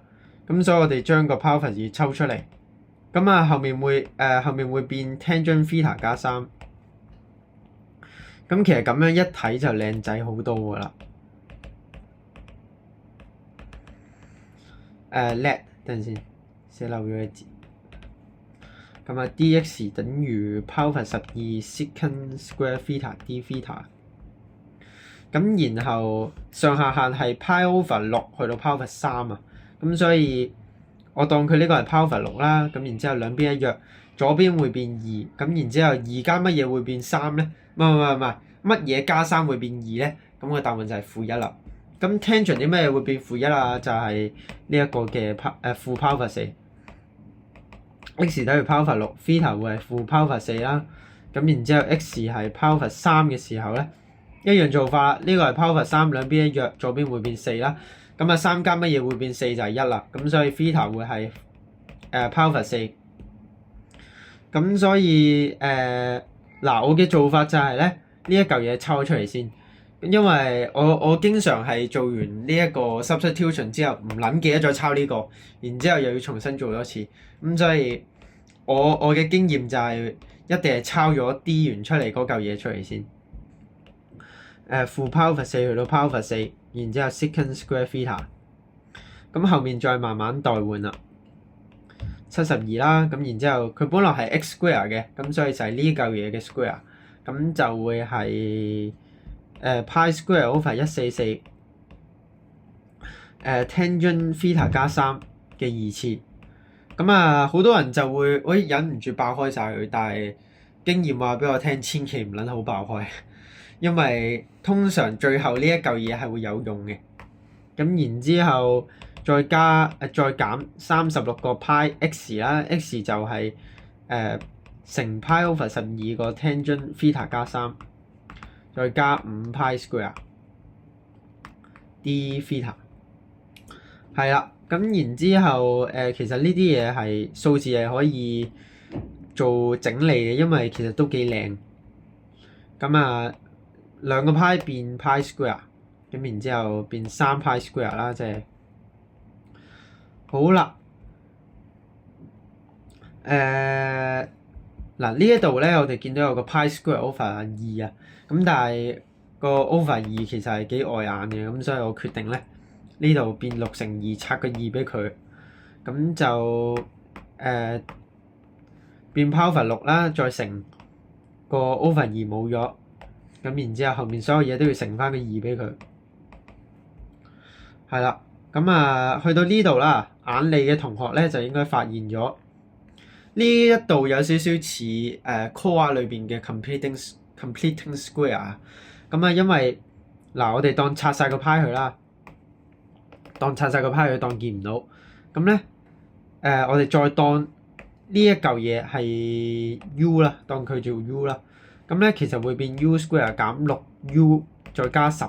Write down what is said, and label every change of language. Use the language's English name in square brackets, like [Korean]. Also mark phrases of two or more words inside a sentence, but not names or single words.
[Cantonese] 咁所以我哋將個 power 12抽出嚟，咁啊後面會變 [English] tangent theta [Cantonese] 加3。咁其實咁樣一睇就靚仔好多㗎啦。let 等陣先，寫漏咗個字。咁啊 dx 等於 [English] power 12 secant square theta d theta。 [Cantonese] 咁然後上下限係 [English] pi over 6 [Cantonese] 去到 power 3啊。咁所以我當佢呢個係 power 6啦。咁然之後兩邊一約，左邊會變2。咁然之後2加乜嘢會變3咧？唔係，乜嘢加3會變2咧？咁個答案就係負1啦。咁 tangent 啲乜嘢會變負1啊？就係呢一個嘅負 power 4。x 等於 [English] power 6 theta [Cantonese] 會係負 power 4啦。咁然之後 x 係 power 3嘅時候咧，一樣做法啦。呢個係 power 3，兩邊一約，左邊會變4啦。咁啊3加乜嘢會變4就係1啦。咁所以 theta 會係power 4。咁所以我嘅做法就係咧，呢一嚿嘢抽出嚟先，因為我經常係做完呢一個 substitution 之後唔撚記得再抄呢個，然之後又要重新做多次。咁所以我嘅經驗就係一定係抄咗 D 完出嚟嗰嚿嘢出嚟先。負 power 4去到 power 4，然之後 [English] secant square theta。 [Cantonese] 咁後面再慢慢代換啦。72啦，咁然之後佢本來係 [English] x square [Cantonese] 嘅，咁所以就係呢嚿嘢嘅 square，咁就會係 [English] pi square over 144tangent theta [Cantonese] 加3嘅2次。咁啊好多人就會忍唔住爆開晒佢，但係經驗話俾我聽，千祈唔撚好爆開，因為通常最後呢一嚿嘢係會有用嘅。咁然之後再減36個 [English] pi x [Cantonese] 啦 ，x 就係乘 [English] pi over 12 [Cantonese] 個 [English] tangent theta [Cantonese] 加3。再加5 [English] pi square d theta。 [Cantonese] 係啦，咁然之後其實呢啲嘢係數字係可以做整理嘅，因為其實都幾靚。咁啊，兩個派變 [English] pi square， [Cantonese] 咁然之後變3 [English] pi square [Cantonese] 啦，即係好啦。嗱呢一度咧，我哋見到有個 [English] pi square over 2 [Cantonese] 啊，咁但係個 over 2其實係幾礙眼嘅，咁所以我決定咧呢度變6乘2，拆個2俾佢，咁就變 [English] pi over 6 [Cantonese] 啦，再乘個 over 2冇咗，咁然之後後面所有嘢都要乘翻個2俾佢，係啦。咁啊去到呢度啦，眼利嘅同學咧就應該發現咗呢一度有少少似Core 裏邊嘅 [English] completing square。 [Cantonese] 咁啊，因為嗱我哋當拆晒個派佢啦，當見唔到，咁咧我哋再當呢一嚿嘢係 u 啦，當佢做 u 啦，咁咧其實會變 [English] u square [Cantonese] 減 6u 再加10。